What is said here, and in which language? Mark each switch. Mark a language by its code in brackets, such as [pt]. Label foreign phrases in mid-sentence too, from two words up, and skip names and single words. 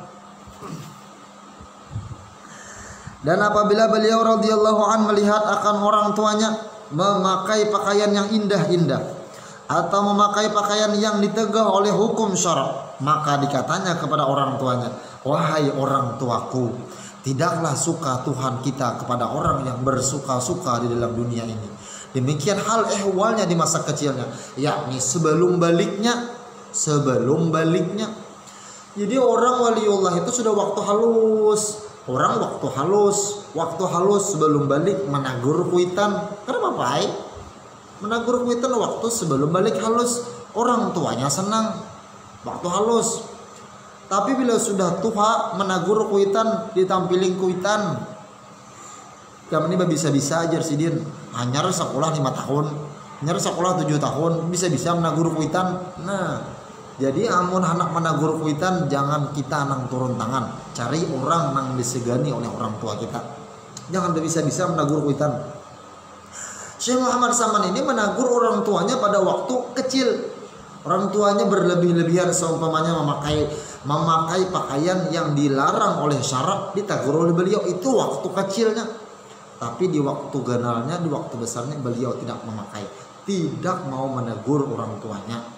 [ms] Dan apabila beliau radhiyallahu an melihat akan orang tuanya memakai pakaian yang indah-indah atau memakai pakaian yang ditegah oleh hukum syarak, maka dikatanya kepada orang tuanya, wahai orang tuaku, tidaklah suka Tuhan kita kepada orang yang bersuka-suka di dalam dunia ini. Demikian hal ehwalnya di masa kecilnya, yakni sebelum baliknya. [bjn] Jadi orang waliullah itu sudah waktu halus. Orang waktu halus sebelum balik menagur kuitan. Kenapa Pak? Menagur kuitan waktu sebelum balik halus. Orang tuanya senang waktu halus. Tapi bila sudah tua menagur kuitan, ditampilin kuitan. Kami ini bisa-bisa aja sidin. Hanya sekolah 5 tahun, hanya sekolah 7 tahun, bisa-bisa menagur kuitan. Nah, jadi amun anak menagur kuitan, jangan kita nang turun tangan. Cari orang nang disegani oleh orang tua kita. Jangan bisa-bisa menagur kuitan. [id] Syekh Muhammad Saman ini menagur orang tuanya pada waktu kecil. Orang tuanya berlebih-lebihan seumpamanya memakai pakaian yang dilarang oleh syarak, ditegur oleh beliau, itu waktu kecilnya. Tapi di waktu ganalnya, di waktu besarnya beliau tidak memakai, tidak mau menegur orang tuanya.